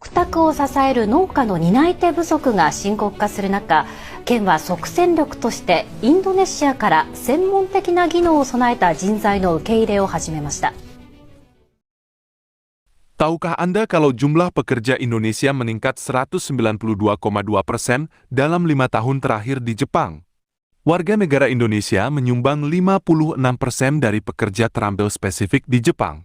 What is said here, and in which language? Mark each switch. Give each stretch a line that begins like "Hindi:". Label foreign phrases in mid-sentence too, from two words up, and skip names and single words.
Japanese: 宅を支える農家の担い手不足が深刻化する中、県は即戦力としてインドネシアから専門的な技能を備えた人材の受け入れを始めました。
Indonesian: Tahukah Anda kalau jumlah pekerja Indonesia meningkat 192,2% dalam 5 tahun terakhir di Jepang? Warga negara Indonesia menyumbang 56% dari pekerja terampil spesifik di Jepang.